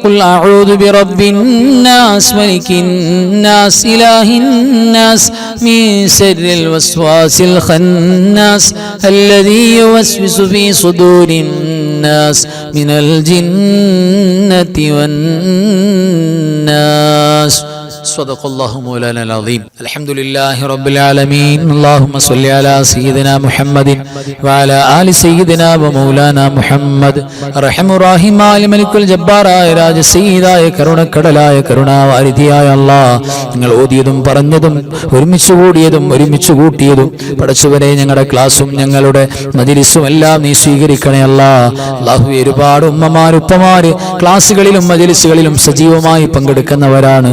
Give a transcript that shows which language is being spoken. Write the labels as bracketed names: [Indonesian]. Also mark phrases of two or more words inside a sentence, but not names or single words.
[Arabic] قل أعوذ برب الناس ملك الناس إله الناس من شر الوسواس الخناس الذي يوسوس في صدور الناس من الجنة والناس. صدق الله مولانا العظيم. الحمد لله رب العالمين. اللهم صل على سيدنا محمد وعلى آل سيدنا ومولانا محمد. [Malayalam] അർഹമ റഹീമായ മലിക്കുൽ ജബ്ബാറായ രാജസയ്യിദായ കരുണക്കടലായ കരുണാവാരിധിയായ അല്ലാഹ്, നിങ്ങൾ ഓതിയതും പറഞ്ഞതും ഒരുമിച്ച് കൂടിയതും ഒരുമിച്ച് കൂട്ടിയതും പടച്ചവനെ ഞങ്ങളുടെ ക്ലാസും ഞങ്ങളുടെ മജ്‌ലിസും എല്ലാം നീ സ്വീകരിക്കണേ അല്ലാഹ്. അല്ലാഹുവേ, ഒരുപാട് ഉമ്മമാർ ഉപ്പമാര് ക്ലാസുകളിലും മജ്‌ലിസുകളിലും സജീവമായി പങ്കെടുക്കുന്നവരാണ്.